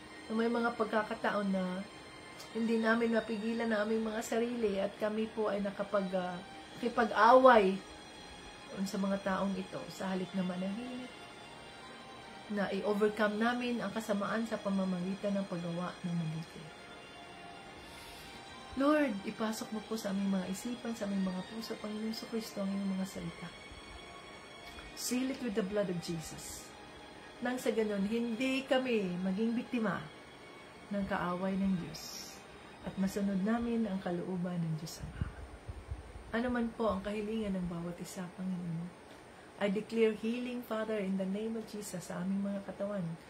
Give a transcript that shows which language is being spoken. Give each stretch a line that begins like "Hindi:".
Filipino: Na may mga pagkakataon na hindi namin mapigilan na aming mga sarili at kami po ay nakipag-away sa mga taong ito sa halip na manahimik, na i-overcome namin ang kasamaan sa pamamagitan ng paggawa ng mabuti. Lord, ipasok mo po sa aming mga isipan, sa aming mga puso, Panginoon Jesucristo, ang iyong mga salita.
English: Seal it with the blood of Jesus.
Filipino: Nang sa ganon, hindi kami maging biktima ng kaaway ng Diyos at masunod namin ang kalooban ng Diyos Ama. Ano man po ang kahilingan ng bawat isa, Panginoon,
English: I declare healing, Father, in the name of Jesus
Filipino: sa aming mga katawan.